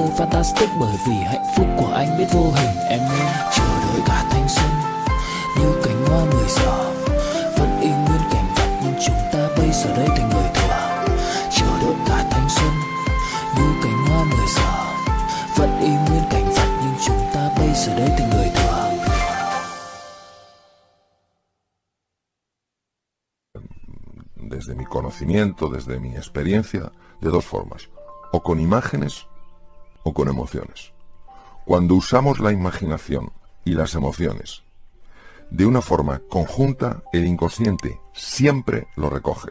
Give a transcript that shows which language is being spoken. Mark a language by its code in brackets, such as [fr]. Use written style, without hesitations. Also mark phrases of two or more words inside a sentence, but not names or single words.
[vi] Fantastic, bởi vì hạnh phúc của anh biết vô hình. Em ơi chờ đợi cả thanh xuân như cánh hoa 10 giờ, vẫn y nguyên cảnh vật nhưng chúng ta bây giờ đây thành người thừa. Chờ đợi cả thanh xuân như cánh hoa 10 giờ, vẫn y nguyên cảnh vật nhưng chúng ta bây giờ đây thành người thừa. [es] Desde mi conocimiento, desde mi experiencia, de dos formas, o con imágenes o con emociones. Cuando usamos la imaginación y las emociones de una forma conjunta, el inconsciente siempre lo recoge.